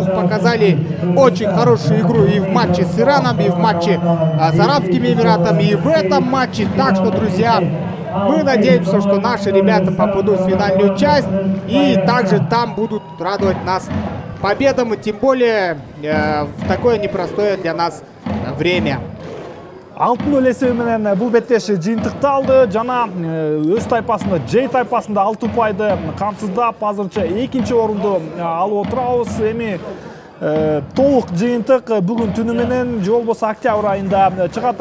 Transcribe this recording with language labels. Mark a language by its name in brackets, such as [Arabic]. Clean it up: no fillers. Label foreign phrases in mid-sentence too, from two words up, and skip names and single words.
[Russian] Показали очень хорошую игру и в матче с Ираном, и в матче с Арабскими Эмиратами, и в этом матче. Так что, друзья, мы надеемся, что наши ребята попадут в финальную часть и также там будут радовать нас победам, и тем более в такое непростое для нас время. [Kyrgyz] 6-0 эсеби менен бул беттеш жыйынтыкталды. Жана өз тайпасында, J тайпасында 6 упайды камсыздап азырынча 2-нчи орунду алып отурабыз. Эми толук жыйынтык бүгүн түнү менен же болбосо октябрь айында чыгат.